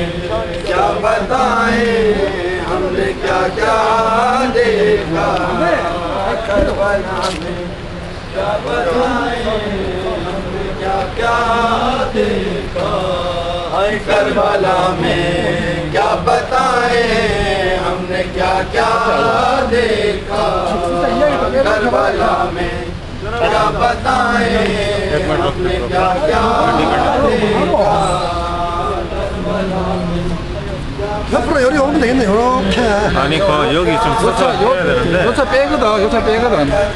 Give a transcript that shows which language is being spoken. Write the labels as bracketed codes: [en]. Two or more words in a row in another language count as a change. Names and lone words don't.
[ur] کیا بتائیں ہم نے کیا کیا دیکھا کربلا میں، کیا بتائیں ہم نے کیا کیا دیکھا اے کربلا میں، کیا بتائیں ہم نے کیا کیا دیکھا کربلا میں، کیا بتائیں ہم نے کیا کیا دیکھا [ko] 옆으로 요리 오면 되겠네. 요렇게. 아니 그 여기 좀 서쳐야 되는데 요차 빼거든. 요차 빼거든.